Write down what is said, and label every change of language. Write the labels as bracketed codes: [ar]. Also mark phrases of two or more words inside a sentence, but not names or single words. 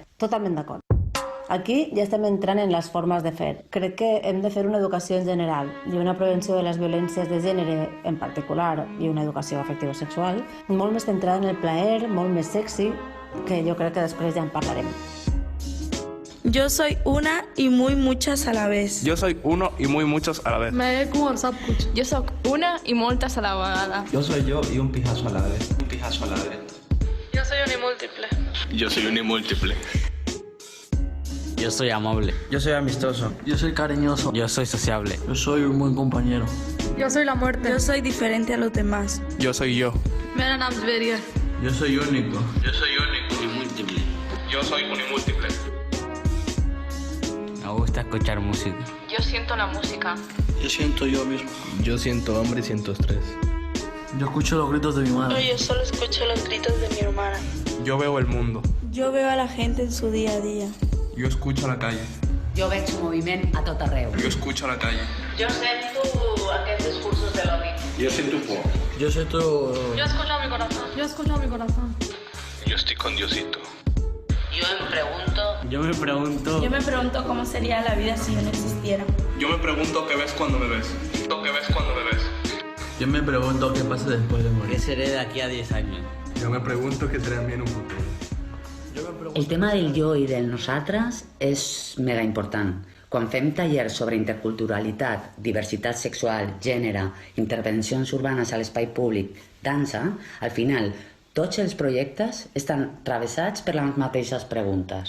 [ca] Totalment d'acord. Aquí ja estem entrant en les formes de fer. Crec que hem de fer una educació en general i una prevenció de les violències de gènere en particular i una educació afectivo-sexual molt més centrada en el plaer, molt més sexy, que jo crec que després ja en parlarem. [es] Yo soy una y muy muchas a la vez. Yo soy uno y muy muchos a la vez. Me començat cuch. Yo soy una y [ca] moltes a la vegada. [es] Yo soy yo y un pijazo a la vez. Un pijazo a la vez. Yo soy unimúltiple. Yo soy unimúltiple. Yo soy amable. Yo soy amistoso. Yo soy cariñoso. Yo soy sociable. Yo soy un buen compañero. Yo soy la muerte. Yo soy diferente a los demás. Yo soy yo. [hi] मेरा नाम ज़वेरिया. [es] Yo soy único. Yo soy único. Unimúltiple. Yo soy unimúltiple. Me gusta escuchar música. Yo siento la música. Yo siento yo mismo. Yo siento hambre y siento estrés. Yo escucho los gritos de mi madre. No, yo solo escucho los gritos de mi hermana. Yo veo el mundo. Yo veo a la gente en su día a día. Jo escucho a la calle. [ca] Jo veig moviment a tot arreu. [es] Jo escucho a la calle. [ca] Jo sento aquests discursos de l'odi. [es] Yo siento por. Yo siento... Yo escucho a mi corazón. Yo escucho a mi corazón. Yo estoy con Diosito. Yo me pregunto cómo sería la vida si yo no existiera. Yo me pregunto qué ves cuando me ves. ¿Qué ves cuando me ves? Yo me pregunto qué pasa después de morir. ¿Qué seré de aquí a 10 años? Yo me pregunto qué será de mí en un futuro. [ca] El tema del jo i del nosaltres és mega important. Quan fem tallers sobre interculturalitat, diversitat sexual, gènere, intervencions urbanes a l'espai públic, dansa, al final tots els projectes estan travessats per les mateixes preguntes.